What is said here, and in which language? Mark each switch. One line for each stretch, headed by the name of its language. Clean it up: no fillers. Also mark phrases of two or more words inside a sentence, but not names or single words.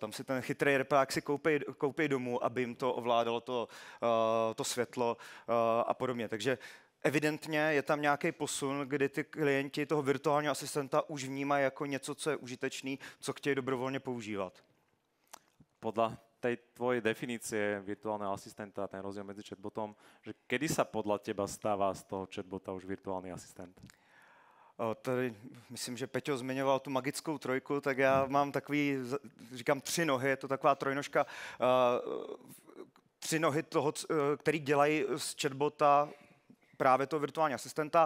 Czech: Tam si ten chytrý repák si koupí domů, aby jim to ovládalo to světlo a podobně. Takže evidentně je tam nějaký posun, kdy ty klienti toho virtuálního asistenta už vnímají jako něco, co je užitečný, co chtějí dobrovolně používat.
Slovak: Podľa tej tvojej definície virtuálneho asistenta, ten rozdiel medzi chatbotom, že kedy sa podľa teba stáva z toho chatbota už virtuálny asistent?
Czech: Tady myslím, že Peťo zmiňoval tu magickou trojku, tak já mám takový, říkám 3 nohy, je to taková trojnožka, 3 nohy toho, který dělají z chatbota právě toho virtuální asistenta.